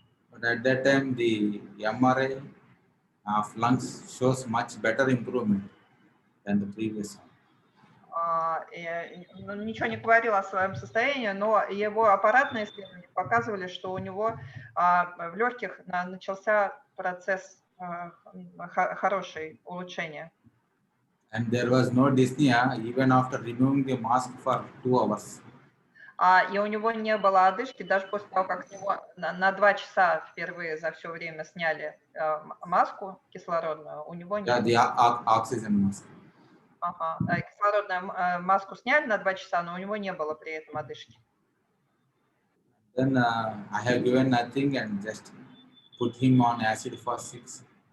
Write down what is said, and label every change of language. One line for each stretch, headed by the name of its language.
English: But at that time the MRI of lungs shows much better improvement than the previous one.
Russian: Ничего не говорил о своем состоянии, но его аппаратные исследования показывали, что у него в легких начался процесс хороший улучшения.
English: And there was no dyspnea even after removing the mask for 2 hours.
Russian: И у него не было одышки, даже после того, как с него на 2 часа впервые за все время сняли маску кислородную, у него не было.
English: The oxygen mask.
Russian: Кислородную маску сняли на 2 часа, но у него не было при этом одышки.
English: Then I have given nothing and just put him on acid for 6.